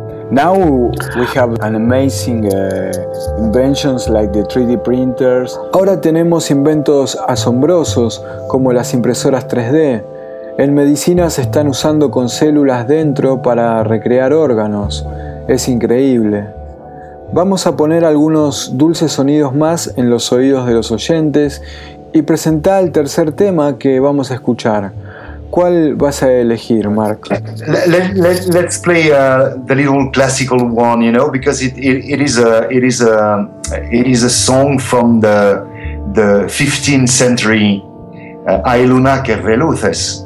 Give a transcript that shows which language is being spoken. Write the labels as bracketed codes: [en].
[en] Now we have an amazing inventions like the 3D printers. [es] Ahora tenemos inventos asombrosos como las impresoras 3D. En medicina se están usando con células dentro para recrear órganos. Es increíble. Vamos a poner algunos dulces sonidos más en los oídos de los oyentes y presentar el tercer tema que vamos a escuchar. ¿Cuál vas a elegir, Mark? [en] Let's play the little classical one, you know, because it is a song from the 15th century, Ay Luna que reluces.